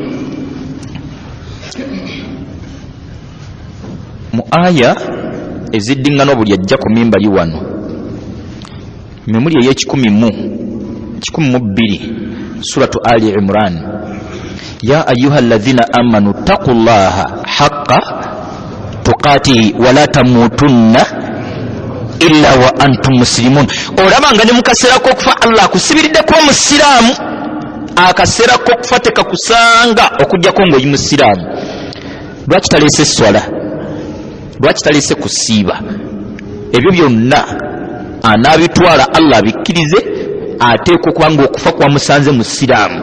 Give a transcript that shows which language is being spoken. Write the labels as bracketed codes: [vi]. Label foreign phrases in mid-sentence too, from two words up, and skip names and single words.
[lg] mu aya eziddiŋŋana buli ajja ku mimbali wano memuli ey'ekikumi mu 12 suratu Ali Imran [ar] يا أيها الذين آمنوا اتقوا الله حق تقاته ولا تموتن إلا وأنتم مسلمون. [lg] Olabanga ne mukasera ko kufa Allah kusibiridde ko musiramu, akasera ko kufa tekakusanga okujjako ng'oyi musiramu. Lwaki talese swala, lwaki talese kusiiba? Ebyo byonna anaabitwala Allah abikkirize, ateekwa okubanga okufa kwa musanze musiramu.